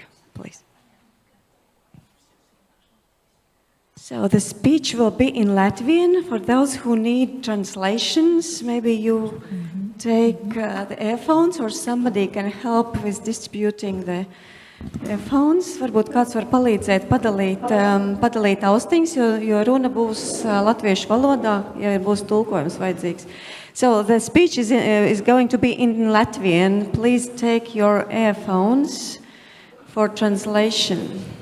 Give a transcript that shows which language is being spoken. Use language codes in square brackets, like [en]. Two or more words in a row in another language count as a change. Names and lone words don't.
[en] Please. So the speech will be in Latvian. For those who need translations, maybe you take the earphones or somebody can help with distributing the earphones. [lv] Varbūt kāds var palīdzēt padalīt austiņas, jo runa būs latviešu valodā, ja būs tulkojums vajadzīgs. [en] So the speech is going to be in Latvian. Please take your earphones for translation.